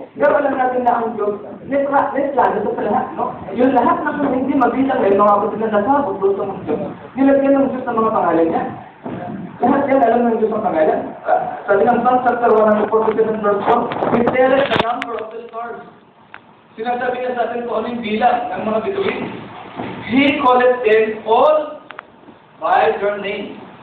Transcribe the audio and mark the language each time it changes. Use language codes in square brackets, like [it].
[tl] Pero alam natin na ang Diyos, may plano sa lahat, no? Yung lahat na kung hindi mabilang ay mga kapatid na nasabot doon sa mga Diyos. Nilagyan ng Diyos ng mga pangalan niya. Lahat yan alam ng Diyos ang pangalan. Sabi ng [en] Psalm chapter 147 verse 4, we tell the number of the stars. [tl] Sinasabi niya sa atin kung ano yung bilang ng mga bituin. [en] He calleth them all by their name.